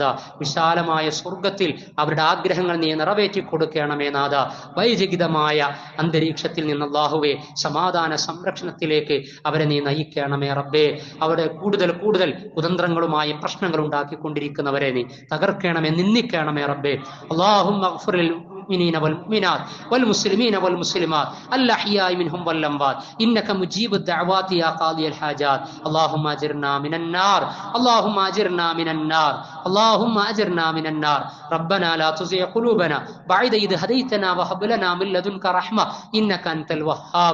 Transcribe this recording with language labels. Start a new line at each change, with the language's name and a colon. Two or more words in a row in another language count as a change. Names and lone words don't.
Malayalam: വിശാലമായ സ്വർഗത്തിൽ അവരുടെ ആഗ്രഹങ്ങൾ നീ നിറവേറ്റി കൊടുക്കണമേ നാഥ. വൈജഗിതമായ അന്തരീക്ഷത്തിൽ നിന്ന് അല്ലാഹുവേ സമാധാന സംരക്ഷണത്തിലേക്ക് അവരെ നീ നയിക്കണമേ റബ്ബേ. അവിടെ കൂടുതൽ കൂടുതൽ കുതന്ത്രങ്ങളുമായി പ്രശ്നങ്ങൾ ഉണ്ടാക്കിക്കൊണ്ടിരിക്കുന്നവരെ നീ തകർക്കണമേ, നിന്ദിക്കണമേ റബ്ബേ.
Arabic: اللهم اغفر لل المؤمنين والمؤمنات والمسلمين والمسلمات الأحياء منهم والأموات إنك مجيب الدعوات يا قاضي الحاجات. اللهم أجرنا من النار، اللهم أجرنا من النار، اللهم أجرنا من النار. ربنا لا تزغ قلوبنا بعد إذ هديتنا وهب لنا من لدنك رحمة إنك أنت الوهاب.